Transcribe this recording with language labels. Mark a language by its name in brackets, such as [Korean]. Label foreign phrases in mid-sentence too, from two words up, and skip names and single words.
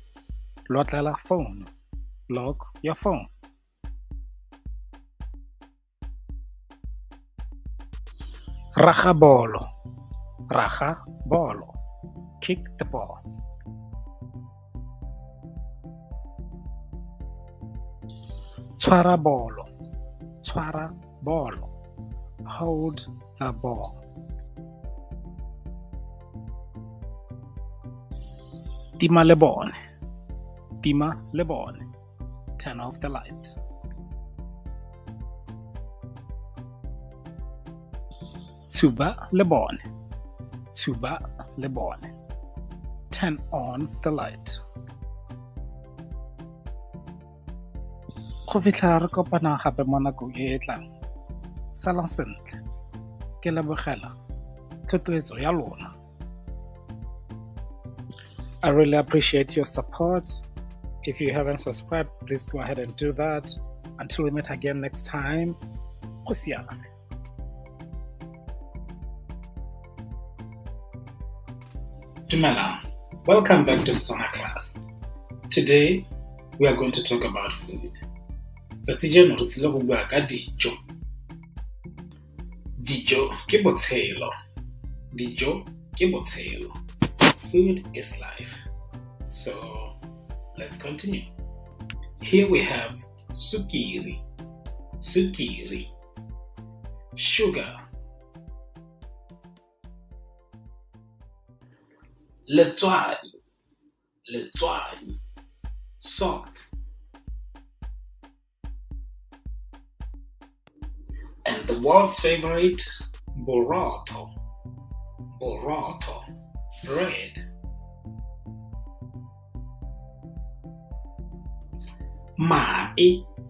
[English] Lock your phone. [Tswana] Raga bolo. [English] Kick the ball. [Tswana] Tshwara bolo. [English] Hold the ball. [Tswana] Tima le bone. [English] Turn off the light. [Tswana] Tuba le bone. [English] Turn on the light. [Tswana] Go fitlha re kopana gape mo nakong e e tlang. Salang sentle. Ke lebogela thotloetso ya lona. [English] I really appreciate your support. If you haven't subscribed, please go ahead and do that. Until we meet again next time, [Tswana] go siame. Dumelang. [English] Welcome back to Setswana class. Today, we are going to talk about food. [Tswana] Tsatsi jeno re tsile go bua ka dijo. Dijo ke botshelo. Dijo ke botshelo. [English] Food is life. So, let's continue. Here we have [Tswana] sukiri. Sukiri. [English] Sugar. Letswai. [Tswana] Letswai. [English] Salt. And the world's favorite, [Tswana] borotho. Borotho. [English] Bread. [Tswana] Mae.